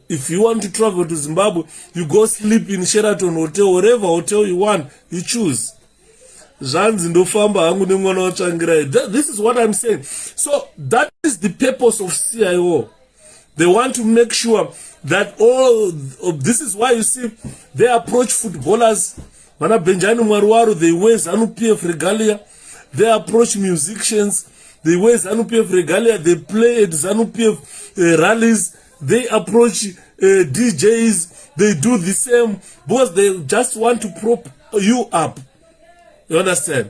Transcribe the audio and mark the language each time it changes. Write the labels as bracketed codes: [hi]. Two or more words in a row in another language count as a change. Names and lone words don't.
[en] If you want to travel to Zimbabwe, you go sleep in Sheraton Hotel, wherever hotel you want, you choose. This is what I'm saying. So that is the purpose of CIO. They want to make sure that all this is why you see they approach footballers. Mana Benjani Mwaruwaru, they wear ZANU-PF regalia. They approach musicians, they wear ZANU-PF regalia. They play at ZANU-PF rallies. They approach DJs. They do the same because they just want to prop you up. You understand?